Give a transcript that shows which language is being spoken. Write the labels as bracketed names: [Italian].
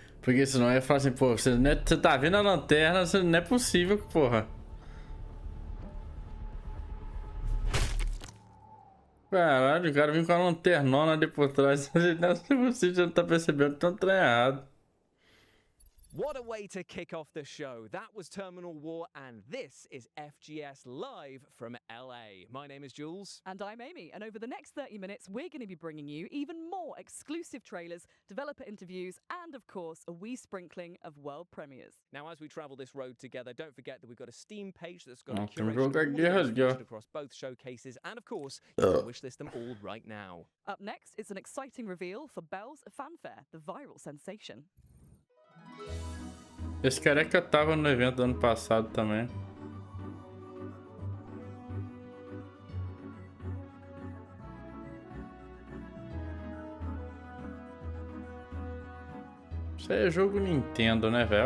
[Portuguese] Porque senão ia falar assim, pô, você tá vendo a lanterna, não é possível, porra. Caralho, o cara vem com a lanternona ali por trás. Você já não tá percebendo que tá um trem errado. [English] What a way to kick off the show. That was Terminal War, and this is FGS Live from LA. My name is Jules. And I'm Amy, and over the next 30 minutes, we're going to be bringing you even more exclusive trailers, developer interviews, and of course, a wee sprinkling of world premieres. Now, as we travel this road together, don't forget that we've got a Steam page that's got a curation of all the games across both showcases, and of course, you can wishlist them all right now. Up next, it's an exciting reveal for Bell's Fanfare, the viral sensation. [Portuguese] Esse careca tava no evento do ano passado também. Isso aí é jogo Nintendo, né, velho?